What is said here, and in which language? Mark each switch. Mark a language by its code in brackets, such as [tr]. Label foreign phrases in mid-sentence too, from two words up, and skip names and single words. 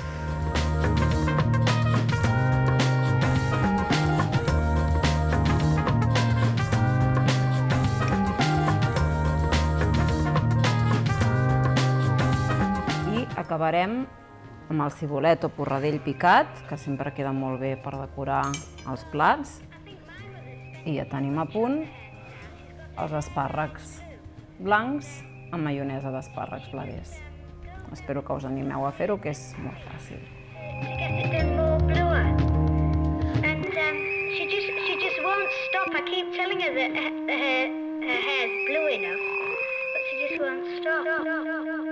[ca] Acabarem amb el cibulet o porradell picat, que sempre queda molt bé per decorar els plats. I ja tenim a punt els espàrrecs blancs amb maionesa d'espàrrecs bladers. Espero que us animeu a fer-ho, que és molt fàcil. [en] She just won't stop. I keep telling her that her hair's blue enough, but she just won't stop.